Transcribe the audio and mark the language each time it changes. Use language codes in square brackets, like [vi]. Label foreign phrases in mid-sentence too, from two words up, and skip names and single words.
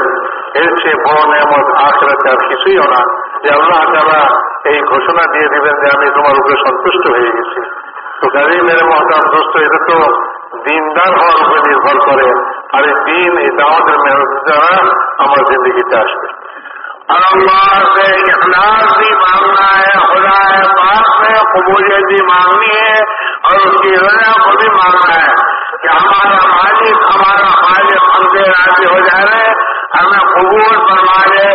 [bn] এর চেয়ে বড় নিয়ামত আখিরাতে আর কিছুই না যে আল্লাহ তাআলা এই ঘোষণা দিয়ে দিবেন যে আমি তোমার উপরে সন্তুষ্ট হয়ে গেছি। তো কাজেই [ur] میرے محترم دوست [bn] এটা তো দিনদার হওয়ার উপরে নির্ভর করে আর এই দিন এই দাওয়াতের মেহনত দ্বারা আমার জিন্দগিতে আসবে। [ur] اور اللہ سے اخلاص بھی مانگنا ہے، خدا پاک سے قبولیت بھی مانگنی ہے اور اس کی رضا کو بھی مانگنا ہے کہ ہمارا مالک ہمارا خالق ہم سے راضی ہو جائے، ہمیں قبول فرما لے.